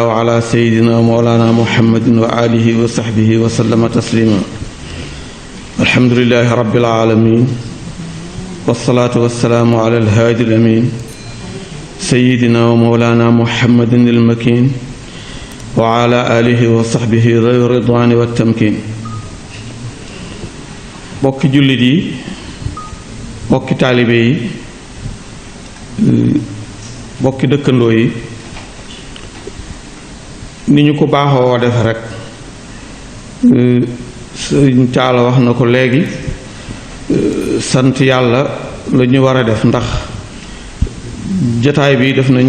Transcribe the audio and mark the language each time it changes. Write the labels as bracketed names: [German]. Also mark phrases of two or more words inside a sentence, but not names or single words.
[Arabic] على سيدنا مولانا محمد وآله وصحبه وسلم تسليما الحمد لله رب العالمين والصلاة والسلام على الهادي الأمين سيدنا ومولانا محمد المكين وعلى آله وصحبه ذوي الرضوان والتمكين [Wolof] bokki jullit yi bokki taalibe yi bokki dëkkandoo yi ni ñu ko baaxoo def rek Sëriñ Taala wax na ko léegi sant yàlla la ñu war a def ndax jataay bi def nañ